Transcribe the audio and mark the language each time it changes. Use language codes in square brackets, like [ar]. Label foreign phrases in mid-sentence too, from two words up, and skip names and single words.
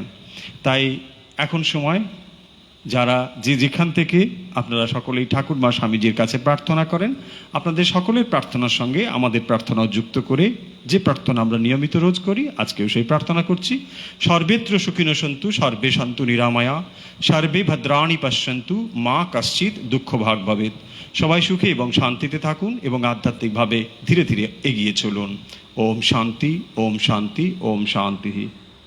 [bn] তাই এখন সময়, যারা যে যেখান থেকে আপনারা সকলেই ঠাকুর মা স্বামীজির কাছে প্রার্থনা করেন, আপনাদের সকলের প্রার্থনার সঙ্গে আমাদের প্রার্থনাও যুক্ত করে যে প্রার্থনা আমরা নিয়মিত রোজ করি, আজকেও সেই প্রার্থনা করছি। [sa] সর্বেত্র সুখিনো সন্তু, সর্বে সন্তু নিরাময়া, সর্বে ভদ্রাণি পশ্যন্তু, মা কশ্চিৎ দুঃখ ভাগ ভবেৎ। [bn] সবাই সুখে এবং শান্তিতে থাকুন এবং আধ্যাত্মিকভাবে ধীরে ধীরে এগিয়ে চলুন। [sa] ওম শান্তি, ওম শান্তি, ওম শান্তি।